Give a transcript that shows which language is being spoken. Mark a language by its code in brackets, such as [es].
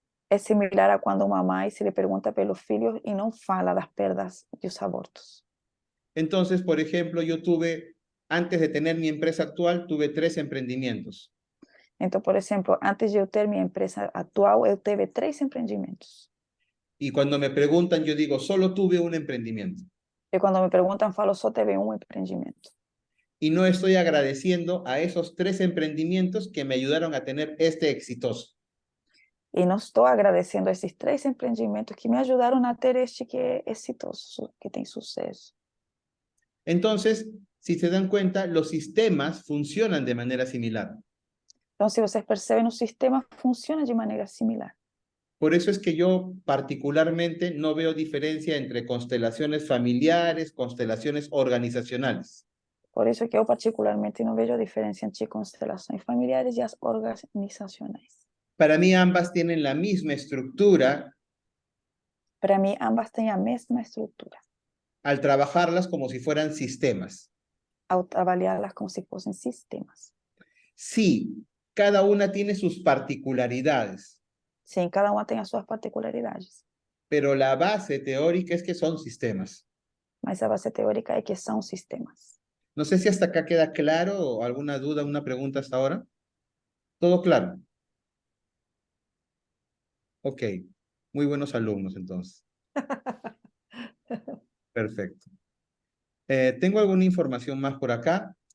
[pt] É similar a quando uma mãe se lhe pergunta pelos filhos e não fala das perdas e os abortos. [es] Entonces, por ejemplo, antes de tener mi empresa actual, tuve 3 emprendimientos. [pt] Então, por exemplo, antes de eu ter minha empresa atual, eu tive 3 empreendimentos. [es] Y cuando me preguntan, yo digo, solo tuve un emprendimiento. [pt] E quando me perguntam, falo, só teve um empreendimento. [es] Y no estoy agradeciendo a esos 3 emprendimientos que me ayudaron a tener este exitoso. [pt] E não estou agradecendo a esses 3 empreendimentos que me ajudaram a ter este que é exitoso, que tem sucesso. [es] Entonces, si se dan cuenta, los sistemas funcionan de manera similar. [pt] Então, se vocês percebem, o sistema funciona de maneira similar. [es] Por eso es que yo particularmente no veo diferencia entre constelaciones familiares, constelaciones organizacionales. [pt] Por isso que eu, particularmente, não vejo a diferença entre constelações familiares e as organizacionais. [es] Para mí ambas tienen la misma estructura [pt] Para mim, ambas têm a mesma estrutura, [es] al trabajarlas como si fueran sistemas. [pt] ao trabalhá-las como se fossem sistemas. [es] Sí, cada una tiene sus particularidades, [pt] Sim, cada uma tem as suas particularidades, [es] pero la base teórica es que son sistemas. [pt] mas a base teórica é que são sistemas. [es] No sé si hasta acá queda claro o alguna duda, una pregunta hasta ahora. ¿Todo claro? Ok, muy buenos alumnos entonces. Perfecto. Tengo alguna información más por acá.